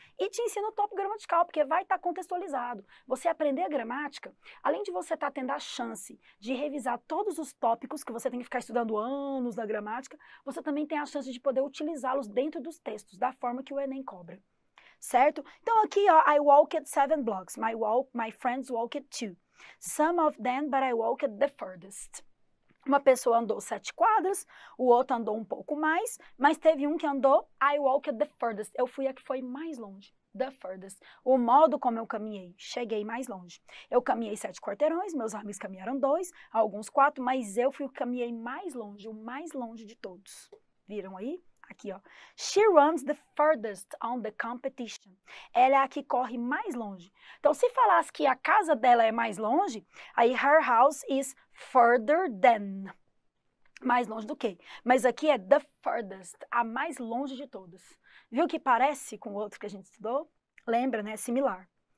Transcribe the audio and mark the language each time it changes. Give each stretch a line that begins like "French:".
Portuguese: E te ensina o tópico gramatical, porque vai estar contextualizado. Você aprender a gramática, além de você estar tendo a chance de revisar todos os tópicos que você tem que ficar estudando anos da gramática, você também tem a chance de poder utilizá-los dentro dos textos, da forma que o Enem cobra. Certo? Então aqui, ó,
English: I walked 7 blocks. My friends walked 2. Some of them, but I walked the furthest.
Portuguese: Uma pessoa andou 7 quadras, o outro andou um pouco mais, mas teve um que andou,
English: I walked the furthest.
Portuguese: Eu fui a que foi mais longe. The furthest. O modo como eu caminhei, cheguei mais longe. Eu caminhei 7 quarteirões, meus amigos caminharam 2, alguns 4, mas eu fui o que caminhei mais longe, o mais longe de todos. Viram aí? Aqui, ó.
English: She runs the furthest on the competition.
Portuguese: Ela é a que corre mais longe. Então, se falasse que a casa dela é mais longe, aí
English: her house is further than.
Portuguese: Mais longe do que? Mas aqui é the furthest, a mais longe de todas. Viu que parece com o outro que a gente estudou? Lembra, né? Similar.